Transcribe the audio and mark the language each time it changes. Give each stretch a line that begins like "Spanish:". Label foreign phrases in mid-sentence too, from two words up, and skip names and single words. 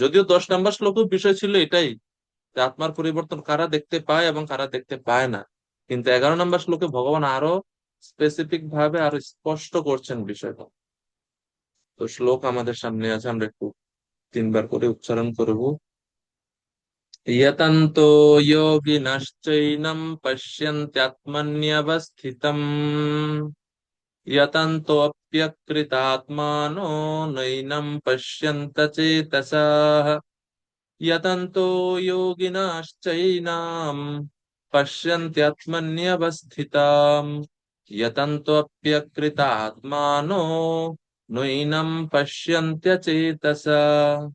Bangla: যদিও 10 নম্বর শ্লোকের বিষয় ছিল এটাই, যে আত্মার পরিবর্তন কারা দেখতে পায় এবং কারা দেখতে পায় না, কিন্তু 11 নম্বর শ্লোকে ভগবান আরো স্পেসিফিক ভাবে আরো স্পষ্ট করছেন বিষয়টা। তো শ্লোক আমাদের সামনে আছে, আমরা একটু 3 বার করে উচ্চারণ করব।
Sanskrit: यतन्तो योगिनश्चैनं पश्यन्त्यात्मन्यवस्थितम्, यतन्तोऽप्यकृतात्मानो नैनं पश्यन्त चेतसः। यतन्तो योगिनश्चैनं पश्यन्त्यात्मन्यवस्थिताम्, यतन्तोऽप्यकृतात्मानो नैनं पश्यन्त्यचेतसः।